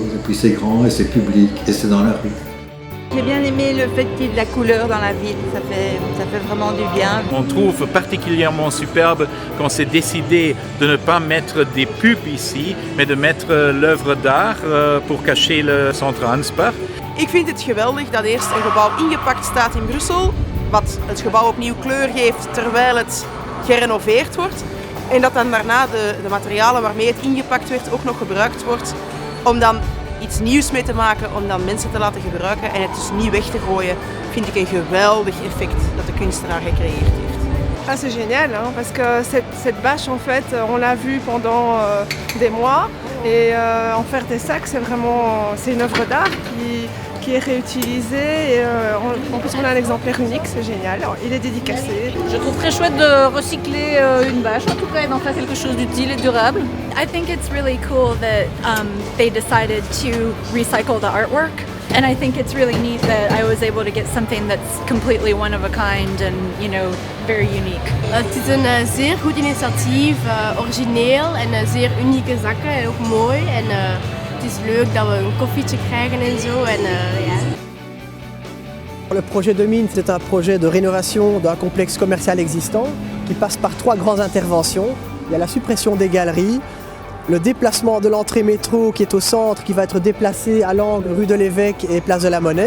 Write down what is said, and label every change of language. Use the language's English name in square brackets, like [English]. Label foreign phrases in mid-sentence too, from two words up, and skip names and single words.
[French] Et puis c'est grand et c'est public et c'est dans la rue. J'ai bien aimé le fait qu'il y ait de la couleur dans la ville, ça fait vraiment du bien. On trouve particulièrement superbe qu'on s'est décidé de ne pas mettre des pubs ici, mais de mettre l'œuvre d'art pour cacher son transport. [Dutch] Ik vind het geweldig dat eerst een gebouw ingepakt staat in Brussel, wat het gebouw opnieuw kleur geeft terwijl het gerenoveerd wordt. En dat dan daarna de materialen waarmee het ingepakt werd ook nog gebruikt wordt om dan iets nieuws mee te maken, om dan mensen te laten gebruiken en het dus niet weg te gooien, vind ik een geweldig effect dat de kunstenaar gecreëerd heeft. [French] Ah, c'est génial, hein, parce que cette bâche, en fait, on l'a vue pendant des mois. Et en faire des sacs, c'est une œuvre d'art qui est réutilisée. Et, en plus, on a un exemplaire unique, c'est génial. Alors, il est dédicacé. Je trouve très chouette de recycler une bâche, en tout cas, et d'en faire quelque chose d'utile et durable. [English] I think it's really cool that they decided to recycle the artwork. And I think it's really neat that I was able to get something that's completely one of a kind and, very unique. [Dutch] Het is een zeer goed initiatief, origineel en zeer unieke zakken en ook mooi. En het is leuk dat we een koffietje krijgen en zo. [French] Le projet de Mint, c'est un projet de rénovation d'un complexe commercial existant qui passe par 3 grandes interventions. Il y a la suppression des galeries, le déplacement de l'entrée métro qui est au centre, qui va être déplacé à l'angle rue de l'Évêque et place de la Monnaie.